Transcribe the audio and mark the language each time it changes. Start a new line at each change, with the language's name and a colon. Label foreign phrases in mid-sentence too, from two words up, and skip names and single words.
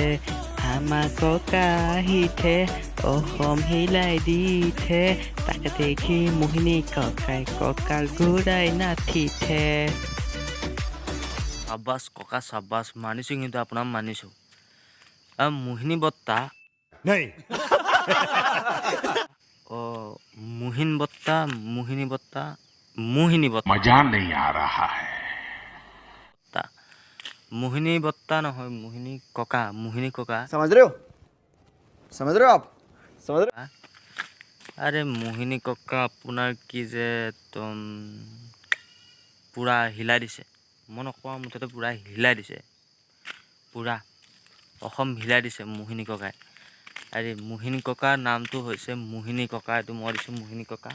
Assamese: আমাৰ ককা আহিছে, অসম হিলাই দিছে, তাকে দেখি মোহিনী ককাই কঁকাল ঘূৰাই নাচিছে। চাবাছ ককা চাবাছ, মানিছোঁ, কিন্তু আপোনাক মানিছোঁ। মোহিনী বত্তা মোহিনী বত্তা
Hindi: মজা नहीं आ रहा है।
Assamese: মোহিনী বত্তা নহয়, মোহিনী ককা
Hindi: समझ रहे हो आप समझ रहे हो?
Assamese: আৰে মোহিনী ককা আপোনাৰ কি যে একদম পূৰা হিলাই দিছে, মই নকওঁ মুঠতে পূৰা হিলাই দিছে, পূৰা অসম হিলাই দিছে মোহিনী ককাই। আৰে মোহিনী ককাৰ নামটো হৈছে মোহিনী ককা, এইটো মই দিছোঁ মোহিনী ককা।